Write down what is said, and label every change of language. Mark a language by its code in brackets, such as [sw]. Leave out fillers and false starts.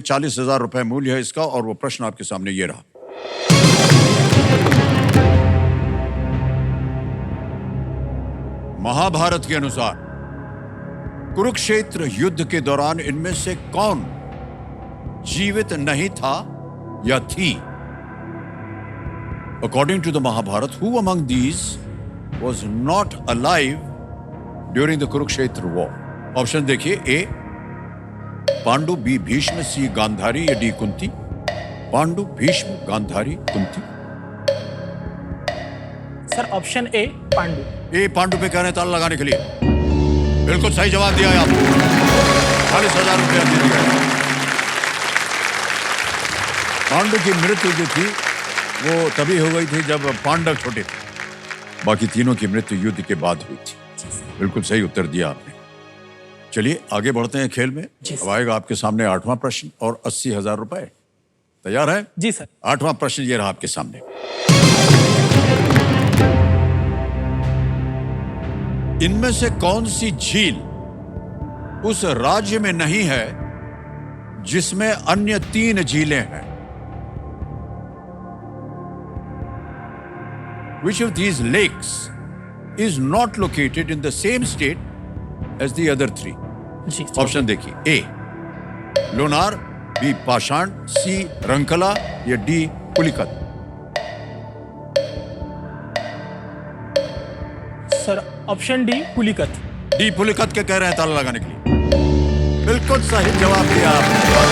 [hi] 40,000 रुपए मूल्य है इसका और वो प्रश्न आपके सामने ये रहा। महाभारत के अनुसार कुरुक्षेत्र युद्ध के दौरान इनमें से कौन जीवित नहीं था या थी? [en] According to the Mahabharata, who among these was not alive during the Kurukshetra war? [hi] Option देखिए। ए पांडु, बी भीष्म, सी गांधारी या D Kunti? Pandu, Bhishma, Gandhari, Kunti? Sir option A Pandu. ए पांडु पे कह रहे हैं ताला लगाने के लिए। बिल्कुल सही जवाब दिया है आपने। 40,000 रुपया जीत गए। पांडु की मृत्यु जो थी वो तभी हो गई थी जब पांडव छोटे थे। बाकी तीनों की मृत्यु युद्ध के बाद हुई थी। बिल्कुल सही उत्तर दिया आपने। चलिए आगे बढ़ते हैं खेल में। अब आएगा आपके सामने 8वां प्रश्न और 80,000 रुपए। तैयार है? जी सर। 8वां प्रश्न ये रहा आपके सामने। इनमें से कौन सी झील उस राज्य में नहीं है जिसमें अन्य 3 झीलें हैं? [en] Which of these lakes is not located in the same state as the other 3? [hi] Ji option देखिए, ए लोनार, बी पाषाण, सी रंकला या D Pulicat. Sir option D Pulicat. D Pulicat के कह रहे हैं ताला लगाने के लिए। बिल्कुल सही जवाब दिया आपने।